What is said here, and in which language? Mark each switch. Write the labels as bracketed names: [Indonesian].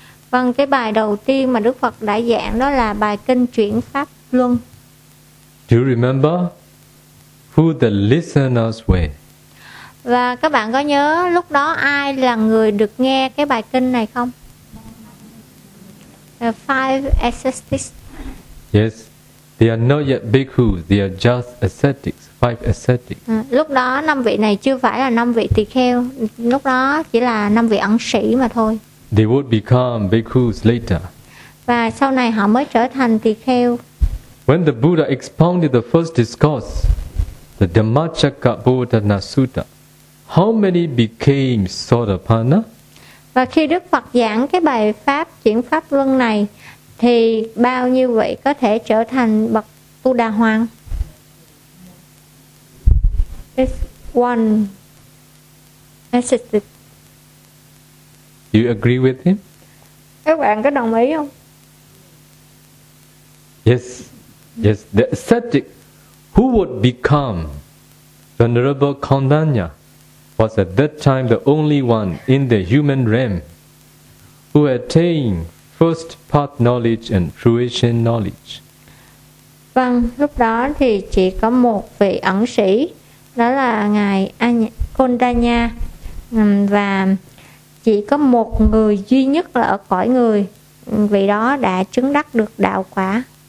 [Vietnamese] Vâng, cái bài đầu tiên mà Đức Phật đã giảng đó là bài kinh chuyển pháp luân. [English] Do you remember who the listeners were? [Vietnamese] Và các bạn có nhớ lúc đó ai là người được nghe cái bài kinh này không? [English] The five ascetics. Yes, they are not yet bhikkhus, they are just ascetics, five ascetics. [Vietnamese] Lúc đó năm vị này chưa phải là năm vị tỳ kheo, lúc đó chỉ là năm vị ẩn sĩ mà thôi. [English] They would become bhikkhus later. [Vietnamese] Và sau này họ mới trở thành tỳ kheo. [English] When the Buddha expounded the first discourse, the Dhammacakkappavattana Sutta, how many became Sotapanna? [Vietnamese] Và khi Đức Phật giảng cái bài pháp chuyển pháp luân này, thì bao nhiêu vị có thể trở thành bậc Tu Đà Hoàng? [English] It's one ascetic. You agree with him? [Vietnamese] Các bạn có đồng ý không? [English] Yes. The ascetic who would become Venerable Kondanya was at that time the only one in the human realm who attained first path knowledge and fruition knowledge. [Vietnamese] Vâng, lúc đó thì chỉ có một vị ẩn sĩ, đó là Ngài Kondanya, và chỉ có một người duy nhất là ở cõi người, vị đó đã chứng đắc được đạo quả.